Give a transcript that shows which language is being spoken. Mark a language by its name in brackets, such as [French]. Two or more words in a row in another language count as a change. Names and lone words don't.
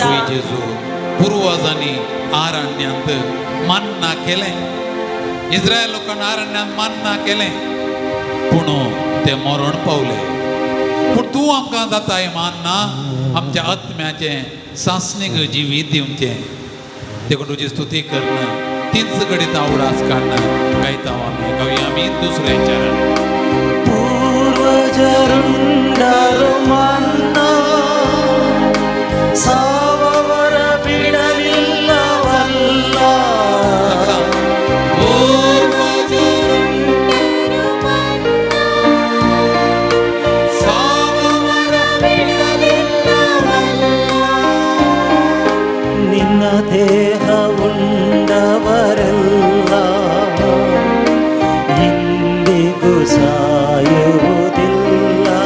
[Konkani] तुई जेजू पुर्वजांनी आरण्यांत मान्ना केलें इस्रायल लोकांना आरण्यांत मान्ना केलें पूण ते मरण पावले पूण तूं आमकां जाताय मान्ना आमच्या आत्म्याचें सासणीक जिवीत दिवचें देखून तुजी स्तुती करना तीच घडीत आवडास काडना गायता आमी दुसऱ्याच्या पूर्वजरुंडाರು ಮನ್ನ [Kannada] ಸಾವವರ ಬಿಡಲಿಲ್ಲವಲ್ಲ ನಿನ್ನ ದೇಹ ಉಂಡವರೆಲ್ಲ ಇಂದಿಗೂ ಸಾಯುವುದಿಲ್ಲ